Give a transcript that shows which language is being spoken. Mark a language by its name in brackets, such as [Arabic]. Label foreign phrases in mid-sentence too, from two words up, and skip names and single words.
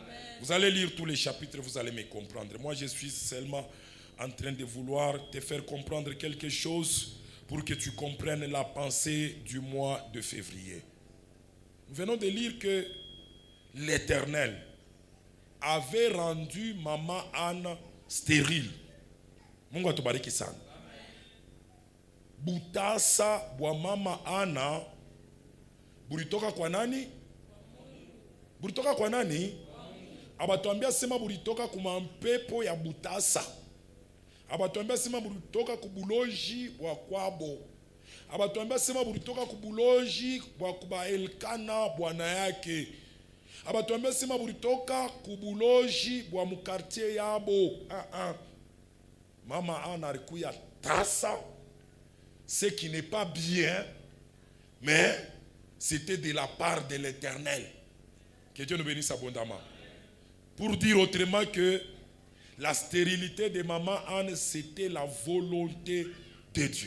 [French] Vous allez lire tous les chapitres, vous allez me comprendre. Moi, je suis seulement en train de vouloir te faire comprendre quelque chose pour que tu comprennes la pensée du mois de février. Nous venons de lire que l'Éternel avait rendu maman Anne stérile. [Swahili] Mungu atubariki sana. Butasa bwa mama Anna bulitoka kwa nani? Bulitoka kwa nani? Abatuambia sema bulitoka kuma mpepo ya butasa. Abatuambia sema bulitoka kubuloji bwa kwabo. Abatuambia sema bulitoka kubuloji bwa kuba Elkana bwana yake. Abatuambia sema bulitoka kubuloji bwa mukartie yabo. Mama Anna alikuya tasa, [French] ce qui n'est pas bien, mais c'était de la part de l'Éternel. Que Dieu nous bénisse abondamment. Pour dire autrement que la stérilité de maman Anne, c'était la volonté de Dieu.